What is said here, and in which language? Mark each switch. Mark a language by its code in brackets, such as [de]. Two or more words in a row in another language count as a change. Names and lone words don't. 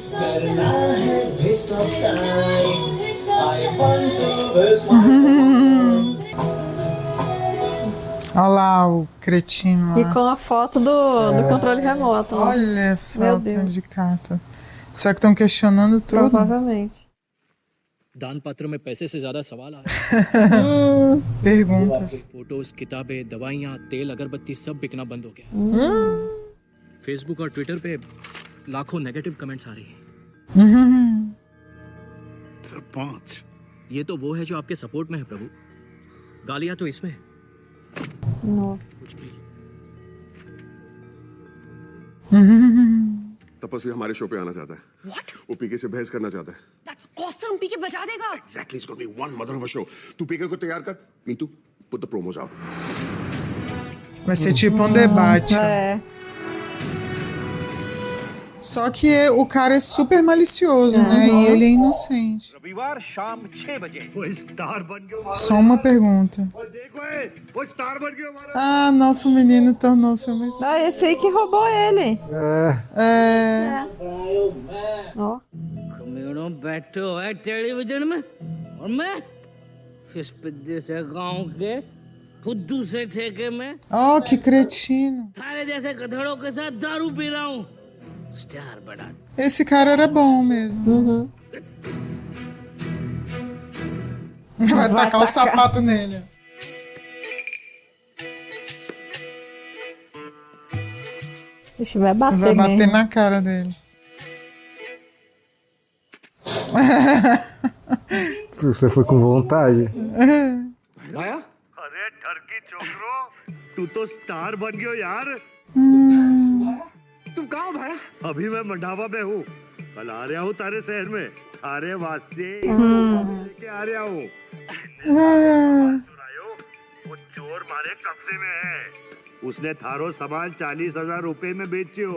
[pt] Olha lá o cretino. E com a foto do controle remoto. Né? Olha só Meu o tanto Deus. de carta. Será que estão questionando tudo? Provavelmente. [hi] दान पत्र में पैसे से ज्यादा सवाल आ [pt] Perguntas. [hi] फोटोज किताबें दवाइयाँ तेल अगरबत्ती सब बिकना बंद हो गया फेसबुक और ट्विटर पे लाखों [en] negative comments [hi] आ रही हैं ये तो वो है जो आपके सपोर्ट में है प्रभु गालियां तो इसमें है कुछ कीजिए तपस्वी हमारे शो पे आना चाहता है वो पीके से बहस करना चाहता है [en] That's awesome. [hi] पीके बजा देगा. [en] Exactly, it's going to be one mother of a show. [hi] तू पीके को तैयार कर. नीतू, [en] put the promos out. [pt] Vai ser tipo um debate. É. Só que o cara é super malicioso, né? E ele é inocente. [hi] रविवार शाम 6 बजे वो स्टार बन गया [pt] Só uma pergunta. [hi] वो स्टार बन गया [pt] Ah, nosso menino tornou-se um mestre. Ah, esse aí que roubou ele. Ó. [hi] कमीनों बैठे हो है टेलीविजन में और मैं इस पिद्दे से गांव के फुद्दू से ठेके में [pt] Oh, que cretino. [hi] थारे जैसे गधड़ों के साथ दारू पी रहा हूँ स्टार बना [pt] Esse cara era bom mesmo. Vai tacar o sapato nele. Ixi, vai bater Vai bater mesmo. na cara dele. Você foi com vontade. [hi] भाया अरे ठरकी छोकरो तू तो स्टार बन गयो यार तुम कहाँ हो भाया अभी मैं मंडावा में हूँ कल आ रहा हूँ तारे शहर में थारे वास्ते लेके आ रहा हूँ वो चोर मारे कब्जे में है उसने थारो सामान 40,000 रुपए में बेचियो